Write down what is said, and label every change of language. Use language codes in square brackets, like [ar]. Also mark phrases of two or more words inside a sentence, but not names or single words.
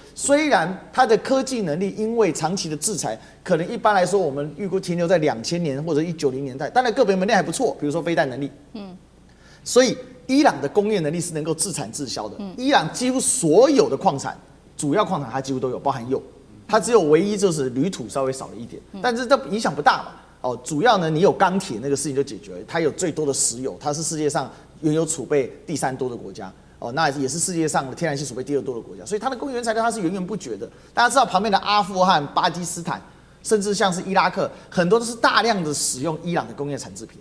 [zh] 雖然它的科技能力因為長期的制裁，可能一般來說我們預估停留在2000年或者1990年代，當然個別門類還不錯，比如說飛彈能力。所以伊朗的工業能力是能夠自產自銷的。伊朗幾乎所有的礦產，主要礦產它幾乎都有，包含鈾。它只有唯一就是鋁土稍微少了一點，但是這影響不大嘛。哦，主要呢，你有鋼鐵那個事情就解決了。它有最多的石油，它是世界上原油儲備第3多的國家。哦，那也是世界上的天然氣儲備第2多的國家，所以它的工業原材料它是源源不絕的。大家知道旁邊的阿富汗、巴基斯坦，甚至像是伊拉克，很多都是大量的使用伊朗的工業產製品。